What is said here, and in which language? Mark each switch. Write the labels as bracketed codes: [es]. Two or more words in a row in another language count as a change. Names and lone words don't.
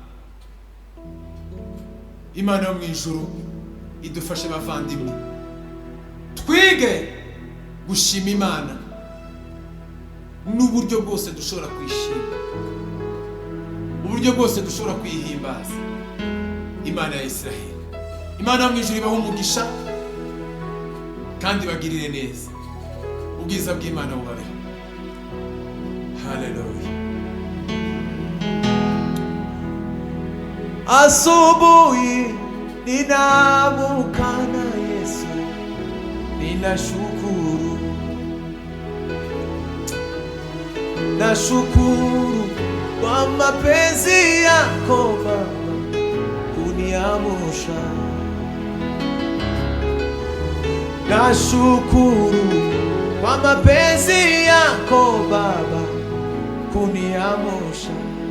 [rw] Imana yo mu ijuru idufashe bavandimwe, twige gushima Imana n'uburyo bwose dushobora kwishima, uburyo bwose dushobora kwihimbaza Imana ya Israheli. Imana yo mu ijuru ibahe umugisha kandi bagirire neza, ubwiza bw'Imana bubabeho. Haleluya! [sw] Asubuhi ninaamka na Yesu, ninashukuru, nashukuru kwa mapenzi yako Baba kuniamsha, nashukuru kwa mapenzi yako Baba kuniamsha.